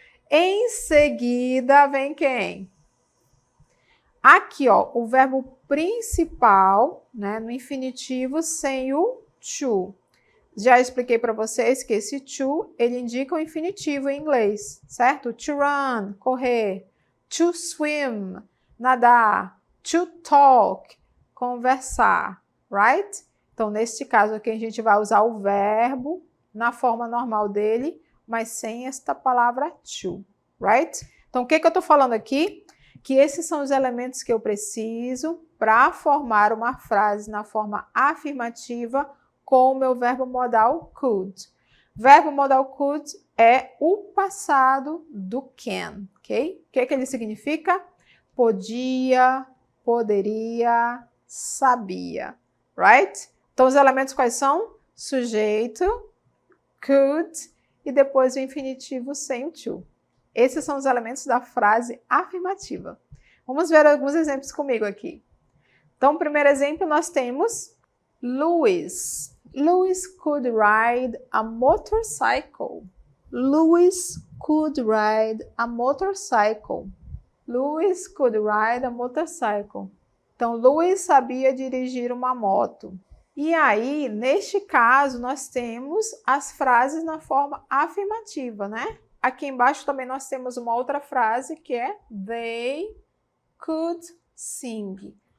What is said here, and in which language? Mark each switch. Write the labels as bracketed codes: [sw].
[pt] Em seguida, vem quem? Aqui, ó, o verbo principal, né, no infinitivo, sem o to. Já expliquei para vocês que esse to, ele indica o infinitivo em inglês, certo? [en] To run, correr. To swim, nadar. To talk, conversar, right? [pt] Então, neste caso aqui, a gente vai usar o verbo na forma normal dele, mas sem esta palavra to, right? Então, o que eu estou falando aqui? Que esses são os elementos que eu preciso para formar uma frase na forma afirmativa com o meu verbo modal could. Verbo modal could é o passado do can, ok? O que ele significa? Podia, poderia, sabia, right? Então, os elementos quais são? Sujeito, could e depois o infinitivo sem o to. Esses são os elementos da frase afirmativa. Vamos ver alguns exemplos comigo aqui. Então, o primeiro exemplo nós temos Louis. [en] Louis could ride a motorcycle. Louis could ride a motorcycle. Louis could ride a motorcycle. [pt] Então, Louis sabia dirigir uma moto. E aí, neste caso, nós temos as frases na forma afirmativa, né? Aqui embaixo também nós temos uma outra frase que é [en] They could sing.